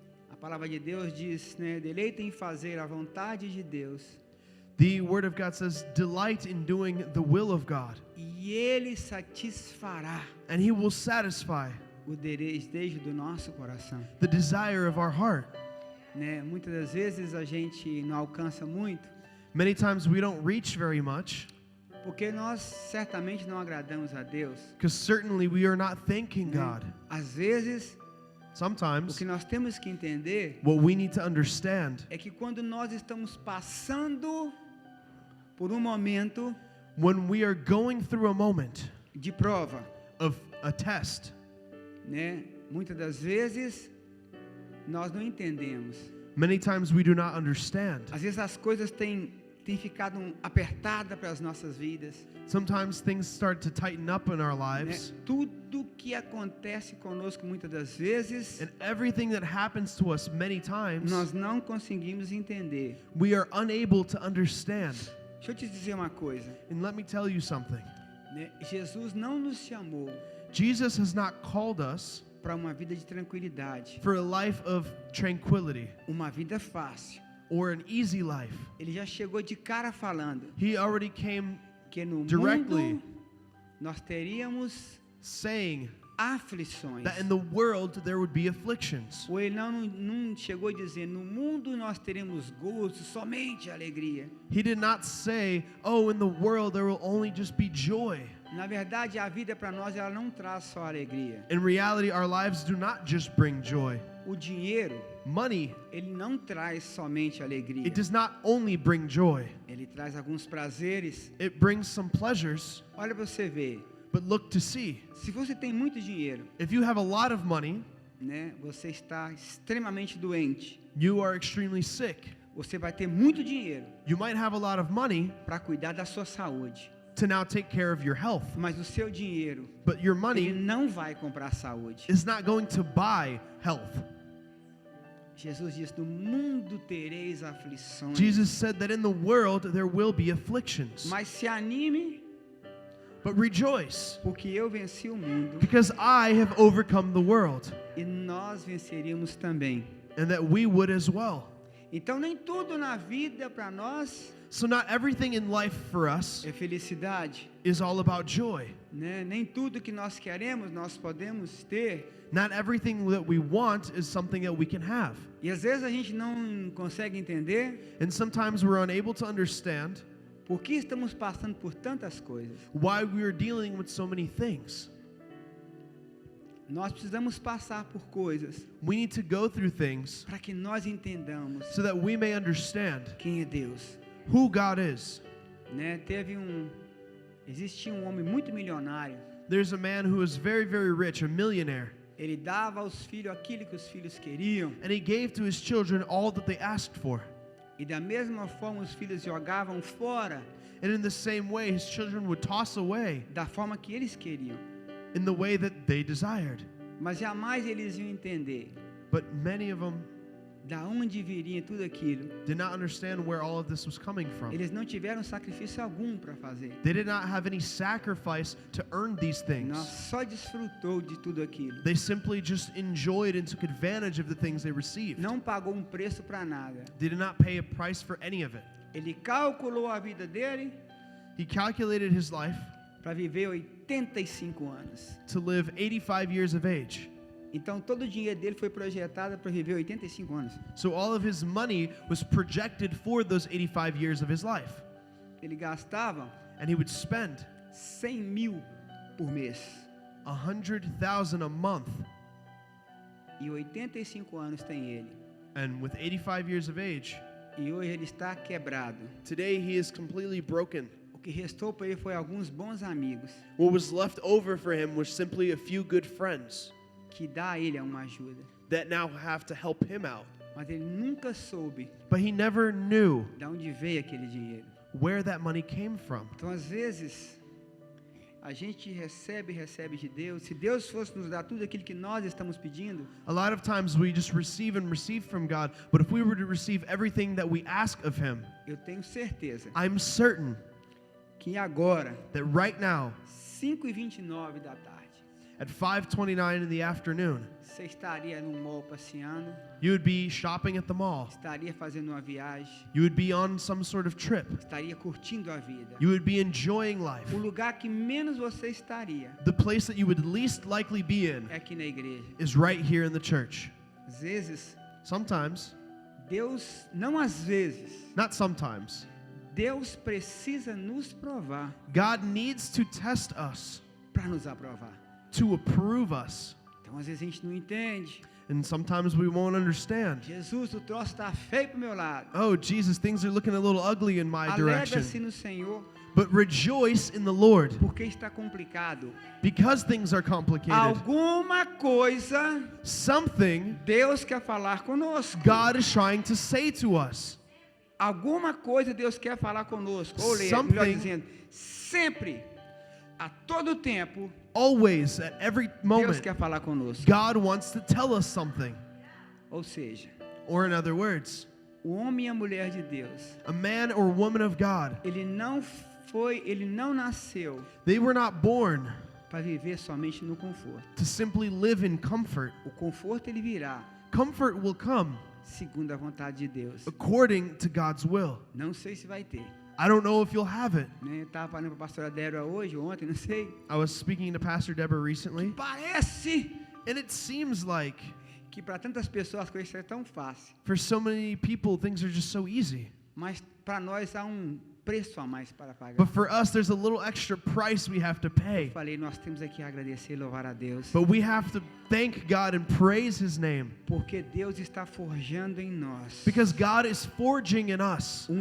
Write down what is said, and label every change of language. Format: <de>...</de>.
<pt>A palavra de Deus diz, deleita em fazer a vontade de Deus,</pt> <en>The Word of God says, delight in doing the will of God,</en> <pt>e Ele satisfará</pt> <en>and He will satisfy</en> <pt>o desejo do nosso coração.</pt> <en>the desire of our heart.</en> <pt>Muitas das vezes a gente não alcança muito,</pt> <en>Many times we don't reach very much,</en> <pt>porque nós certamente não agradamos a Deus.</pt> <en>because certainly we are not thanking God.</en> <pt>Às vezes, o</pt> <en>Sometimes</en> <pt>que nós temos que entender</pt> <en>what we need to understand,</en> <pt>é que quando nós estamos passando por um momento</pt> <en>when we are going through a moment</en> <pt>de prova,</pt> <en>of a test,</en> <pt>muitas das vezes nós não entendemos.</pt> <en>many times we do not understand.</en> <pt>Às vezes as coisas têm ficado apertadas para as nossas vidas.</pt> <en>Sometimes things start to tighten up in our lives,</en> <pt>Tudo que acontece conosco muitas das vezes</pt> <en>and everything that happens to us many times,</en> <pt>nós não conseguimos entender.</pt> <en>we are unable to understand.</en> <pt>Deixa eu te dizer uma coisa,</pt> <en>And let me tell you something.</en> <pt>Jesus não nos chamou</pt> <en>Jesus has not called us</en> <pt>para uma vida de tranquilidade,</pt> <en>for a life of tranquility</en> <pt>uma vida fácil.</pt> <en>or an easy life.</en> <pt>Ele já chegou de cara falando</pt> <en>He already came</en> <pt>que no</pt> <en>directly</en> <pt>mundo nós teríamos</pt> <en>saying</en> <pt>aflições.</pt> <en>that in the world there would be afflictions.</en> <pt>Ou ele não chegou a dizer, no mundo nós teremos gozo, somente alegria.</pt> <en>He did not say, oh, in the world there will only just be joy.</en> <pt>Na verdade, a vida para nós ela não traz só alegria.</pt> <en>In reality, our lives do not just bring joy.</en> <pt>O dinheiro,</pt> <en>Money,</en> <pt>ele não traz somente alegria.</pt> <en>it does not only bring joy.</en> <pt>Ele traz alguns prazeres.</pt> <en>It brings some pleasures,</en> <pt>Olha para você ver.</pt> <en>but look to see.</en> <pt>Se você tem muito dinheiro,</pt> <en>If you have a lot of money,</en> <pt>você está extremamente doente.</pt> <en>you are extremely sick.</en> <pt>Você vai ter muito dinheiro</pt> <en>You might have a lot of money</en> <pt>para cuidar da sua saúde.</pt> <en>to now take care of your health,</en> <pt>Mas o seu dinheiro,</pt> <en>but your</en> <pt>ele</pt> <en>money</en> <pt>não vai comprar saúde.</pt> <en>is not going to buy health.</en> <pt>Jesus diz, no mundo tereis aflições.</pt> <en>Jesus said that in the world there will be afflictions,</en> <pt>Mas se anime,</pt> <en>but rejoice,</en> <pt>porque eu venci o mundo</pt> <en>because I have overcome the world,</en> <pt>e nós venceríamos também.</pt> <en>and that we would as well.</en> <pt>Então nem tudo na vida para nós</pt> <en>So not everything in life for us</en> <pt>é felicidade,</pt> <en>is all about joy.</en> <pt>Nem tudo que nós queremos nós podemos ter.</pt> <en>Not everything that we want is something that we can have.</en> <pt>E às vezes a gente não consegue entender</pt> <en>And sometimes we're unable to understand</en> <pt>por que estamos passando por tantas coisas.</pt> <en>why we are dealing with so many things.</en> <pt>Nós precisamos passar por coisas</pt> <en>We need to go through things</en> <pt>para que nós entendamos</pt> <en>so that we may understand</en> <pt>quem é Deus.</pt> <en>who God is.</en> <pt>Né? Existia um homem muito milionário.</pt> <en>There's a man who is very, very rich, a millionaire,</en> <pt>Ele dava aos filhos aquilo que os filhos queriam.</pt> <en>and he gave to his children all that they asked for.</en> <pt>E da mesma forma os filhos jogavam fora</pt> <en>And in the same way, his children would toss away</en> <pt>da forma que eles queriam.</pt> <en>in the way that they desired.</en> <pt>Mas jamais eles iam entender</pt> <en>But many of them</en> <pt>da onde viria tudo aquilo.</pt> <en>did not understand where all of this was coming from.</en> <pt>Eles não tiveram sacrifício algum para fazer.</pt> <en>They did not have any sacrifice to earn these</en> <pt>Nós</pt> <en>things.</en> <pt>só desfrutou de tudo aquilo.</pt> <en>They simply just enjoyed and took advantage of the things they received.</en> <pt>Não pagou preço para nada.</pt> <en>They did not pay a price for any of it.</en> <pt>Ele calculou a vida dele</pt> <en>He calculated his life</en> <pt>para viver 85 anos.</pt> <en>to live 85 years of age.</en> <pt>Então todo o dinheiro dele foi projetado para viver 85 anos.</pt> <en>So all of his money was projected for those 85 years of his life.</en> <pt>Ele gastava</pt> <en>And he would spend</en> <pt>100 mil por mês.</pt> <en>100,000 a month.</en> <pt>E 85 anos tem ele.</pt> <en>And with 85 years of age,</en> <pt>E hoje ele está quebrado.</pt> <en>today he is completely broken.</en> <pt>O que restou para ele foi alguns bons amigos</pt> <en>What was left over for him was simply a few good friends</en> <pt>que dá a ele uma ajuda.</pt> <en>that now have to help him out.</en> <pt>Mas ele nunca soube</pt> <en>But he never knew</en> <pt>de onde veio aquele dinheiro.</pt> <en>where that money came from.</en> <pt>Então, às vezes, a gente recebe de Deus. Se Deus fosse nos dar tudo aquilo que nós estamos pedindo,</pt> <en>A lot of times we just receive and receive from God, but if we were to receive everything that we ask of him,</en> <pt>eu tenho certeza</pt> <en>I'm certain</en> <pt>que agora,</pt> <en>that right now,</en> <pt>5h29 da tarde,</pt> <en>at 5:29 in the afternoon,</en> <pt>você estaria num mall passeando,</pt> <en>you would be shopping at the mall.</en> <pt>estaria fazendo uma viagem,</pt> <en>You would be on some sort of trip.</en> <pt>estaria curtindo a vida.</pt> <en>You would be enjoying life.</en> <pt>O lugar que menos você estaria</pt> <en>The place that you would least likely be in</en> <pt>é aqui na igreja.</pt> <en>is right here in the church.</en> <pt>Às vezes,</pt> <en>Sometimes,</en> <pt>Deus, não às vezes,</pt> <en>not sometimes,</en> <pt>Deus precisa nos provar</pt> <en>God needs to test us</en> <pt>para nos aprovar.</pt> <en>to approve us.</en> <pt>Então, às vezes a gente não entende.</pt> <en>And sometimes we won't understand.</en> <pt>Jesus, o troço está feio pro meu lado.</pt> <en>Oh, Jesus, things are looking a little ugly in my direction.</en> <pt>Alegra-se no Senhor,</pt> <en>But rejoice in the Lord</en> <pt>porque está complicado.</pt> <en>because things are complicated.</en> <pt>Alguma coisa</pt> <en>Something</en> <pt>Deus quer falar conosco.</pt> <en>God is trying to say to us.</en> <pt>Alguma coisa Deus quer falar conosco. Ou melhor</pt> <en>Something-</en> <pt>dizendo, sempre, a todo tempo,</pt> <en>Always, at every</en> <pt>Deus</pt> <en>moment,</en> <pt>quer falar conosco.</pt> <en>God wants to tell us something.</en> <pt>Ou seja,</pt> <en>Or in other words,</en> <pt>o homem e a mulher de Deus,</pt> <en>a man or woman of God,</en> <pt>ele não nasceu</pt> <en>they were not born</en> <pt>para viver somente no conforto.</pt> <en>to simply live in comfort.</en> <pt>O conforto ele virá</pt> <en>Comfort will come</en> <pt>segundo a vontade de Deus.</pt> <en>according to God's will.</en> <pt>Não sei se vai ter.</pt> <en>I don't know if you'll have it.</en> <pt>Né? Eu estava falando para a pastora Débora hoje, ontem, não sei.</pt> <en>I was speaking to Pastor Deborah recently,</en> <pt>Parece</pt> <en>and it seems like</en> <pt>que para tantas pessoas as coisas são tão fáceis.</pt> <en>for so many people, things are just so easy.</en> <pt>Mas para nós há preço a mais para pagar.</pt> <en>But for us, there's a little extra price we have to pay.</en> <pt>Falei, nós temos aqui a agradecer e louvar a Deus.</pt> <en>But we have to thank God and praise His name.</en> <pt>Porque Deus está forjando em nós</pt> <en>Because God is forging in us</en>